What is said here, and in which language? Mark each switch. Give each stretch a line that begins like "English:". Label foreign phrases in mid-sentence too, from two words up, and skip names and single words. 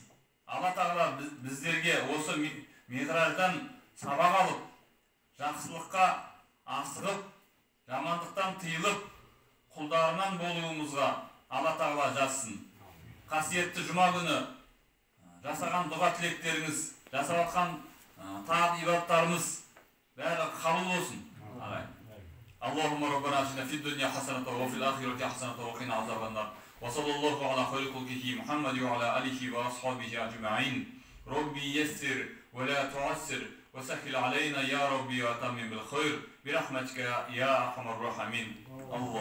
Kazakh: Алла Тағала біздерге осы Миғраждан сабақ алып, жақсылыққа асығып, жамандықтан тыйылып, құлдарынан болуымызға Алла Тағала жазсын. Қасиетті жұма күні жасаған дұға тілектеріңіз, жасаватқан таат ибадаттарымыз бәрі қабыл болсын.
Arabic: اللهم ربنا آتنا في الدنيا حسنة وفي الآخرة حسنة وقنا عذاب النار. وصلى الله على خير خلقه محمد وعلى آله وأصحابه أجمعين. رب يسر ولا تعسر وسهل علينا يا رب وتمم بالخير برحمتك يا أرحم الراحمين.